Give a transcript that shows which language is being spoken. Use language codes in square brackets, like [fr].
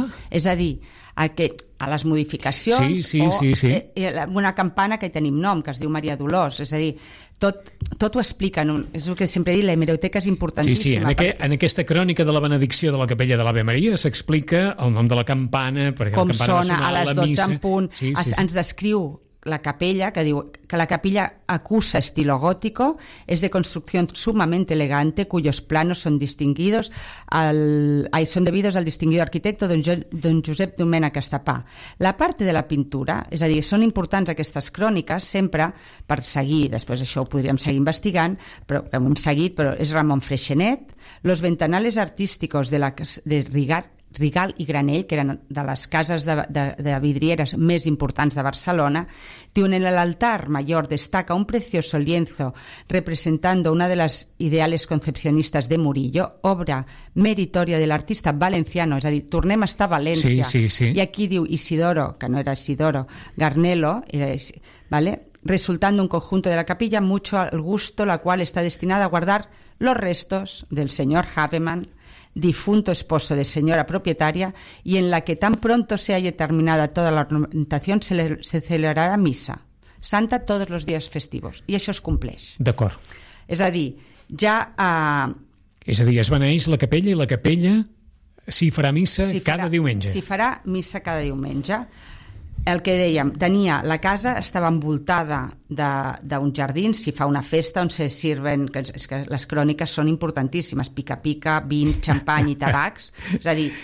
[ca] És a dir, a les modificacions sí. Una campana que hi tenim nom, que es diu Maria Dolors, és a dir, tot ho explica, és el que sempre he dit, l'hemeroteca és importantíssima. Sí, en aquesta crònica de la benedicció de la capella de l'Ave Maria s'explica el nom de la campana, perquè com la campana sona a les 12 missa. En punt, sí. Ens descriu la capella, que diu que [es] la capilla acusa estilo gótico, es de construcción sumamente elegante, cuyos planos son distinguidos son debidos al distinguido arquitecto don Josep Domènech Estapà. [ca] La parte de la pintura, és a dir, són importants aquestes cròniques, sempre per seguir, després això ho podríem seguir investigant, però ho hem seguit, però és Ramon Freixenet, [es] los ventanales artísticos [ca] de Rigalt i Granell, que eren de les cases de vidrieres més importants de Barcelona, diuen en l'altar major [es] destaca un precioso lienzo representando una de las ideales concepcionistas de Murillo, obra meritoria [ca] de l'artista valenciano, és a dir, tornem a estar a València. Sí. I aquí diu Isidoro, que no era Isidoro, Garnelo, ¿vale? [es] Resultando un conjunto de la capilla mucho al gusto, la cual está destinada a guardar los restos del señor Havemann, difunto esposo de señora propietaria, y en la que tan pronto se haya terminada toda la ornamentación se celebrará misa santa todos los días festivos. [ca] I això es compleix. D'acord. És a dir, ja... És a dir, es beneix la capella i la capella s'hi farà missa cada diumenge. S'hi farà missa cada diumenge. El que dèiem, tenia la casa, estava envoltada d'un jardí, si fa una festa on [es] se sirven, [ca] és que les cròniques són importantíssimes, pica-pica, vin, xampany i tabacs, és a dir...